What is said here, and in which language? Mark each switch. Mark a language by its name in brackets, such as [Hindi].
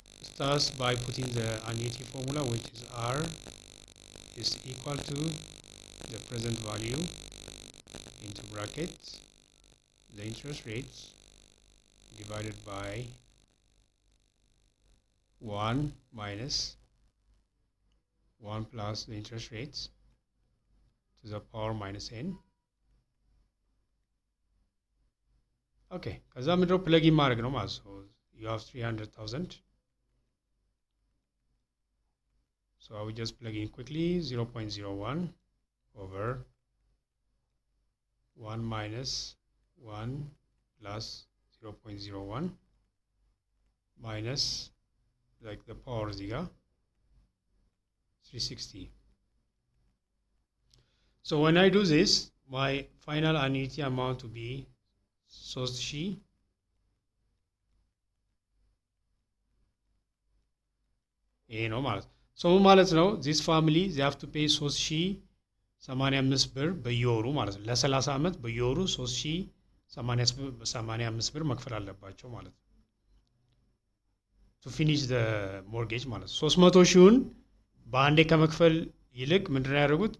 [English] starts by putting the annuity formula which is R is equal to the present value into brackets the interest rates divided by 1 minus 1 plus the interest rates to the power minus n. [Amharic] Okay, ከዛ ምድረው ፕለጊን ማድረግ ነው ማለት ነው። [English] You have 300,000. So I will just plug in quickly 0.01 over 1 minus 1 plus 0.01 minus like the power [Amharic] እዚህ ጋር [English] 360. So when I do this, my final annuity amount to be [Amharic] 3000 ይሄ ነው ማለት ነው። ሰው ማለት ነው [English] this family they have to pay [Amharic] 3085 ብር በየወሩ ማለት ነው። ለ30 ዓመት በየወሩ 3085 ብር መክፈል አለባቸው ማለት ነው። [English] to finish the mortgage [Amharic] ማለት ነው። 300 ሺውን በአንዴ ከመክፈል ይልቅ ምንድነው ያደረጉት?